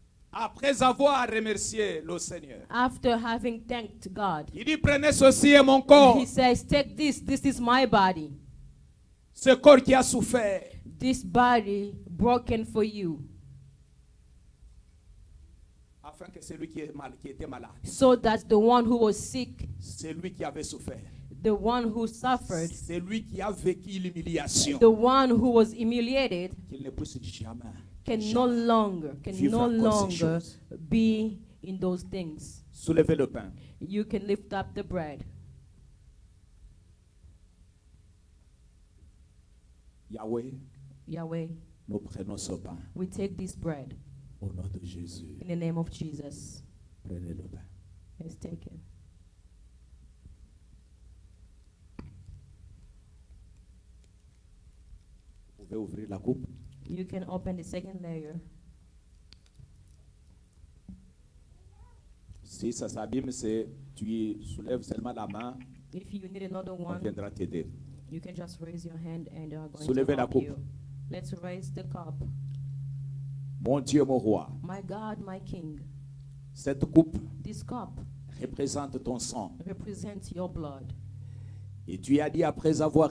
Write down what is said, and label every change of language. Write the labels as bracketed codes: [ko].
[fr] après avoir remercié le Seigneur, [en] after having thanked God, [fr] il dit, prenez ceci et mon corps, [en] he says, take this. This is my body. [fr] ce corps qui a souffert, [en] This body broken for you, [fr] afin que celui qui était malade, [en] so that the one who was sick, [fr] celui qui avait souffert, [en] The one who suffered, [fr] c'est lui qui a vécu l'humiliation, [en] the one who was humiliated, [fr] qu'il ne puisse jamais, [en] can [fr] jamais [en] no longer [fr] vivre encore ces choses. [en] be in those things. [fr] Soulevez le pain. [en] You can lift up the bread. [fr] Yahweh, [en] Yahweh, [fr] nous prenons ce pain [en] we take this bread [fr] au nom de Jésus. [en] in the name of Jesus. [fr] Prenez le pain. [en] Let's take it. [fr] Vous pouvez ouvrir la coupe. [en] You can open the second layer. [fr] Si ça s'abîme, c'est tu soulèves seulement la main, [en] If you need another [fr] on [en] one, [fr] viendra t'aider. [en] you can just raise your hand and they are going [fr] Soulevez [en] to [fr] la [en] help [fr] coupe. [en] you. Let's raise the cup. [fr] Mon Dieu, mon roi, [en] My God, my King, [fr] cette coupe [en] this cup [fr] représente ton sang. [en] represents your blood. [fr] Et tu as dit après avoir